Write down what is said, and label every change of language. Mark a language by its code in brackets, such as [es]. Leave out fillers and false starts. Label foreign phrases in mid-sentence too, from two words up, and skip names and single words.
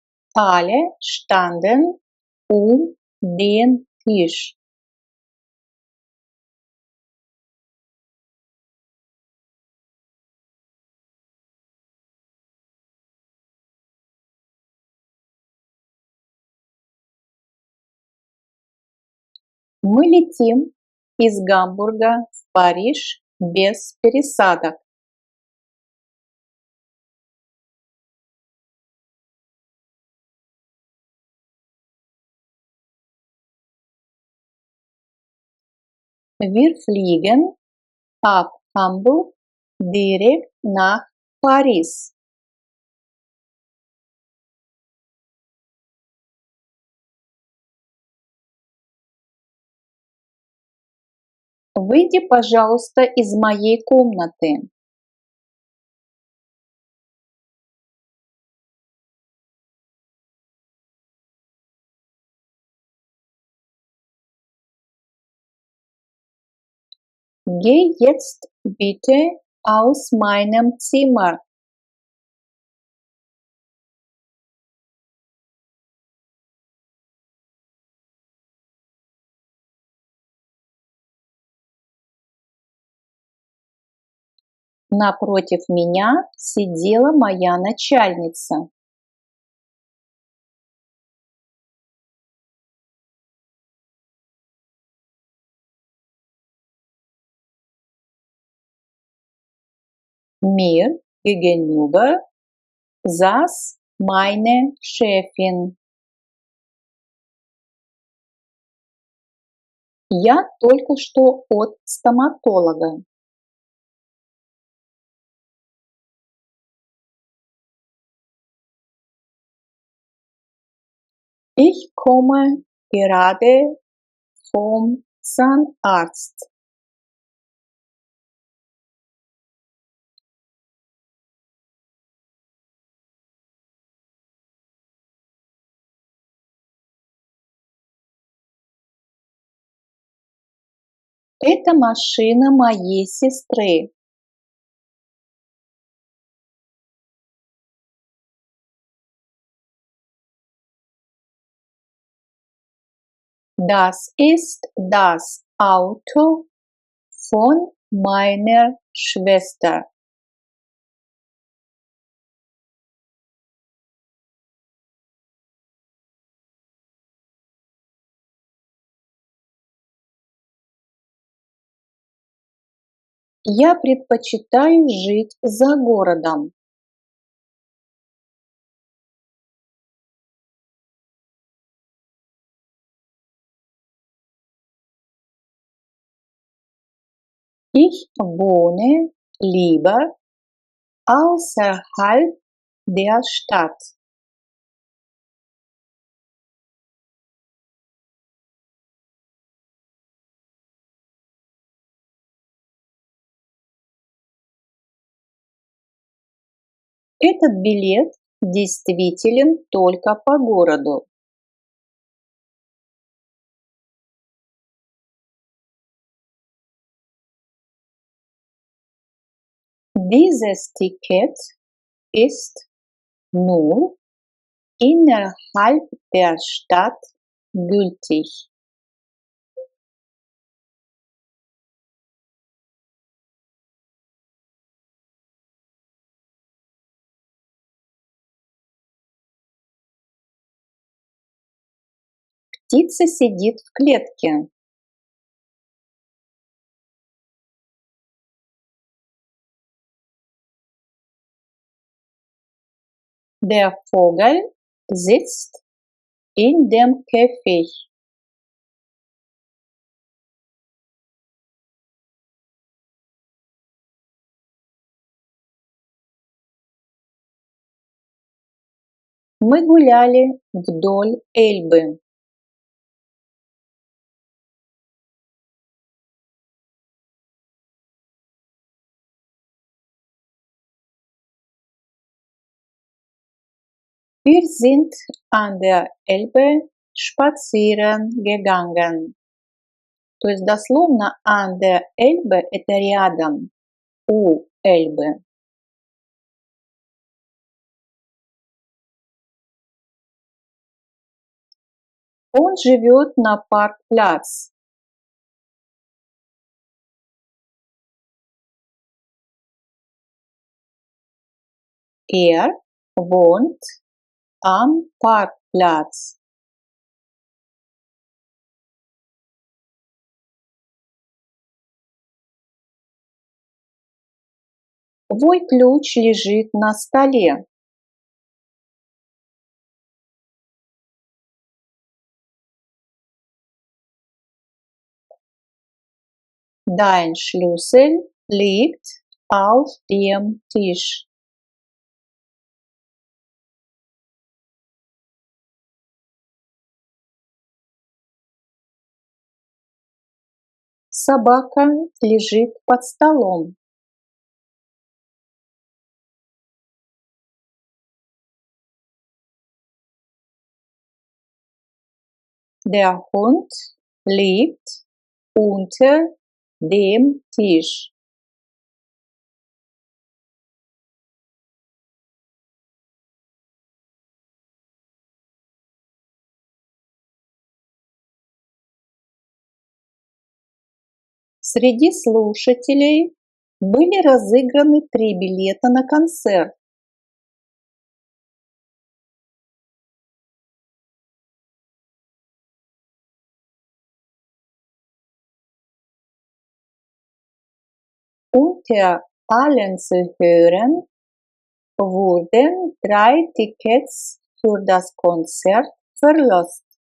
[de] Alle standen den Tisch. [ru] Мы летим из Гамбурга в Париж без пересадок. [de] Wir fliegen ab Hamburg direkt nach Paris. [ru] Выйди, пожалуйста, из моей комнаты. [de] Geh jetzt bitte aus meinem Zimmer. [ru] Напротив меня сидела моя начальница. [de] Mir gegenüber saß meine Chefin. [ru] Я только что от стоматолога. [de] Ich komme gerade vom Zahnarzt. [ru] Это машина моей сестры. [de] Das ist das Auto von meiner Schwester. [ru] Я предпочитаю жить за городом. [de] Ich wohne lieber außerhalb der Stadt. [ru] Этот билет действителен только по городу. [de] Dieses Ticket ist nur innerhalb der Stadt gültig. [ru] Птица сидит в клетке. [de] Der Vogel sitzt in dem Käfig. [ru] Мы гуляли вдоль Эльбы. [de] Wir sind an der Elbe spazieren gegangen. [ru] То есть дословно [de] an der Elbe– [ru] это рядом, у Эльбы. Он живет на Паркпляц. [de] Er wohnt am Parkplatz. [ru] Твой ключ лежит на столе. [de] Dein Schlüssel liegt auf dem Tisch. [ru] Собака лежит под столом. [de] Der Hund liegt unter dem Tisch. [ru] Среди слушателей были разыграны 3 билета на концерт. [de] Unter allen Zuhörern wurden 3 Tickets für das Konzert verlost.